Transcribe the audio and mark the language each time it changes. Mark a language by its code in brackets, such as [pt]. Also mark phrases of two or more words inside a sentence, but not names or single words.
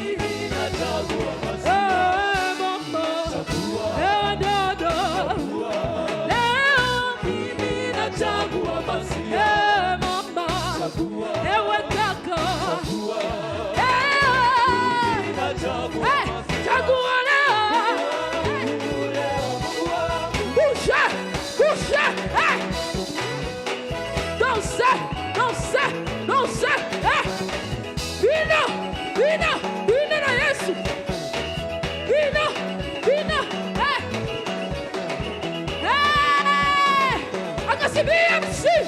[sw] Mama, dada, leo mimi nachagua Masia. Mama, ewe kaka, chagua leo. [fr] Bouge, danse, [sw] vina na Yesu, vina, akasi BMC,